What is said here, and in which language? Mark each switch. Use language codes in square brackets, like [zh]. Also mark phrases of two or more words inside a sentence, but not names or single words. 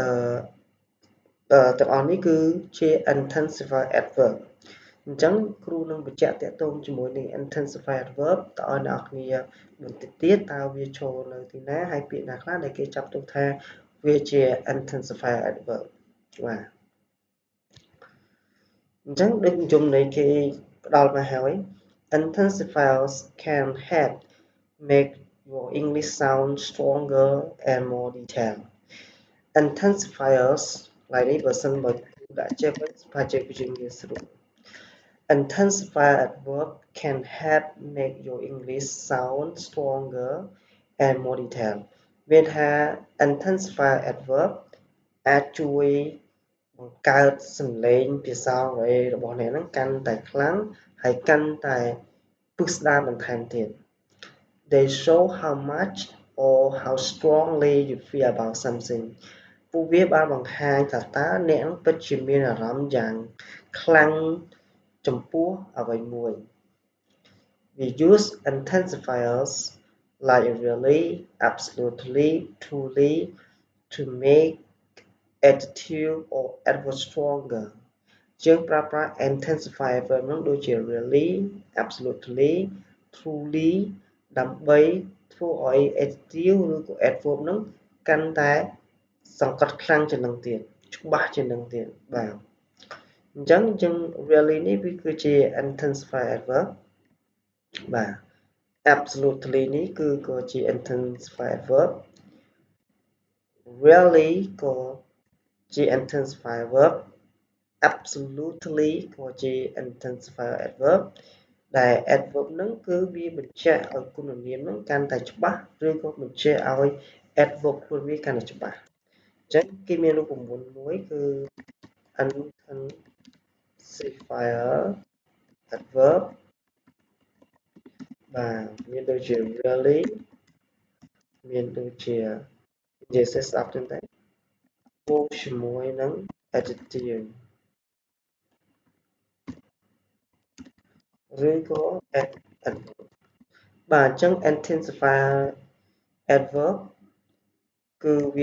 [en] intensifier adverb [km] អញ្ចឹងគ្រូនឹងបញ្ជាក់តាក់ទងជាមួយនឹង [en] intensifier adverb [km] តើឲ្យអ្នកនរគ្នាបន្តិចទៀតតើវាចូលនៅទីណាហើយពាក្យណាខ្លះដែលគេចាប់ទុកថាវាជា [en] intensifier adverb [km] បាទ អញ្ចឹងដូចចំណុចគេផ្ដល់មកហើយ [en] intensifiers can help make your English sound stronger and more detailed intensifiers [km] ឡើយនេះបើ សិនបើដាក់ចេះវិញស្វាចេះពីជាងាយស្រួល [en] intensifier adverb can help make your English sound stronger and more detailed [km] មានថា [en] intensifier adverb [km] អាចជួយបង្កើតសំឡេងភាសាអង់គ្លេសរបស់អ្នកហ្នឹងកាន់តែខ្លាំងហើយកាន់តែ ពិស្ដារបន្ថែមទៀត [en] They show how much or how strongly you feel about something [km] ពួកវាបានបង្ហាញថាតើអ្នកពិតជា មានអារម្មណ៍យ៉ាងខ្លាំងចំពោះអ្វីមួយ [en] We use intensifiers like really, absolutely, truly to make adjective or adverb stronger [km] យើងប្រើប្រាស់ [en] intensifier verb [km] នោះដូចជា [en] really, absolutely, truly [km] ដើម្បីធ្វើឲ្យ adjective ឬក៏ adverb នោះកាន់តែសង្កត់ខ្លាំងជាងនឹងទៀតច្បាស់ជាងនឹងទៀតបាទអញ្ចឹងយើង really នេះវាគឺជា [en] intensifier adverb [km] បាទ absolutely នេះគឺក៏ជា [en] intensifier adverb [km] really ក៏ជា [en] intensifier verb [km] absolutely ក៏ជា [en] intensifier adverb [km] ដែល adverb ហ្នឹងគឺវាបញ្ជាក់ឲ្យគុណនាមហ្នឹងកាន់តែច្បាស់ឬក៏បញ្ជាក់ឲ្យ adverb ខ្លួនវាកាន់តែច្បាស់អញ្ចឹងគេមានរូបមន្តមួយគឺ [en] intensifier adverb [km] បាទមានដូចជា really មានដូចជានិយាយស្ដាប់ទៅបូកជាមួយនឹង adjective ឬក៏ adverb បាទអញ្ចឹង [en] intensifier adverb [km] គឺវា